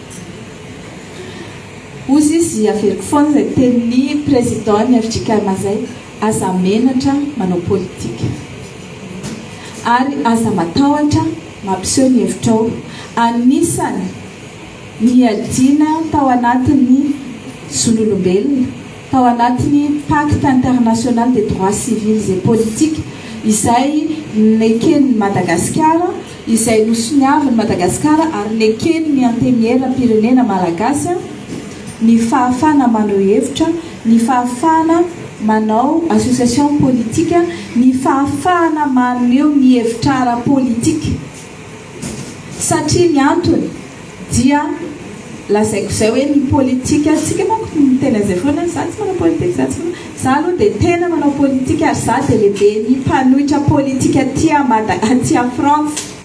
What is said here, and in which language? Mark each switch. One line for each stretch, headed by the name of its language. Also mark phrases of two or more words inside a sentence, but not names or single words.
Malagasy: Ozy izy averiko foana izay tenin'ny président ny FJKM zay, aza menatra manao politika ary aza matahotra mampiseho ny hevitrao, anisany miadina tao anatin'ny zon'olombelona, tao anatin'ny
French: pacte international des droits civils et politiques
Malagasy: izay neken'ny Madagasikara, izay nosoniavin'ny Madagasikara ary neken'ny antemieram-pirenena malagasy, ny fahafana manao hevitra, ny fahafana manao
French: association politique
Malagasy: ny fahafahana maneho ny hevitra ara-politika satria ny antony dia lazaiko zay hoe ny politika tsika manko tena zay foana za tsy manao politika za aloha dia tena manao politika ary za dia lehibe ny mpanohitra politika aty a France